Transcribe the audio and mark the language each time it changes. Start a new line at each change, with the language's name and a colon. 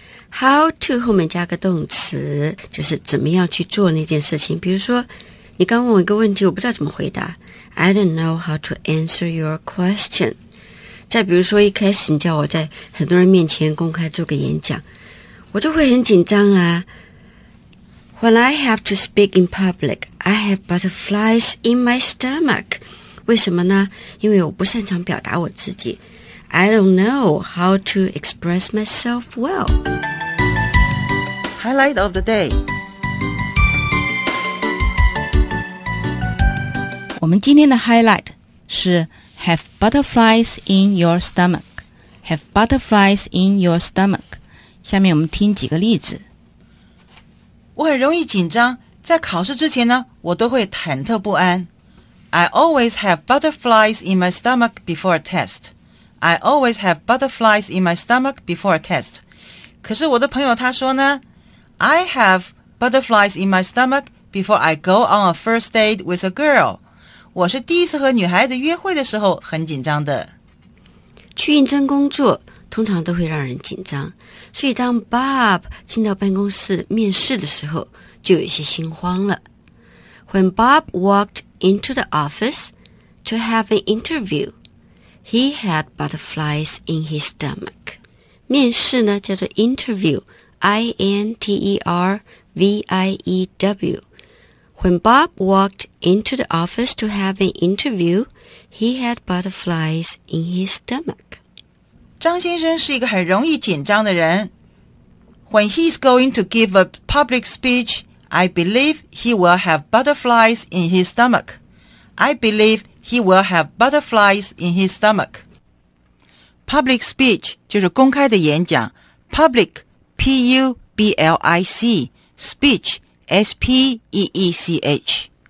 English: How to
Chinese: 后面加个动词，就是怎么样去做那件事情。比如说，你刚问我一个问题，我不知道怎么回答。
English: I don't know how to answer your question。
Chinese: 再比如说，一开始你叫我在很多人面前公开做个演讲，我就会很紧张啊。
English: When I have to speak in public, I have butterflies in my stomach.
Chinese: 为什么呢？因为我不擅长表达我自己。
English: I don't know how to express myself well. Highlight of the day.
Chinese: 我们今天的
English: highlight 是 have butterflies in your stomach. Have butterflies in your stomach.
Chinese: 下面我们听几个例子。我很容易紧张，在考试之前呢，我都会忐忑不安。
English: I always have butterflies in my stomach before a test. I always have butterflies in my stomach before a test.
Chinese: 可是我的朋友他说呢
English: ，I have butterflies in my stomach before I go on a first date with a girl.
Chinese: 我是第一次和女孩子约会的时候很紧张的。去应征工作通常都会让人紧张，所以当 Bob 进到办公室面试的时候，就有一些心慌了。
English: When Bob walked into the office to have an interview, he had butterflies in his stomach.
Chinese: 面试呢，叫做 interview, I-N-T-E-R-V-I-E-W.
English: When Bob walked into the office to have an interview, he had butterflies in his stomach.
Chinese: 张先生是一个很容易紧张的人。
English: When he's going to give a public speech, I believe he will have butterflies in his stomach. I believe he will have butterflies in his stomach. Public speech
Chinese: 就是公开的演讲。Public, P-U-B-L-I-C, speech, S-P-E-E-C-H.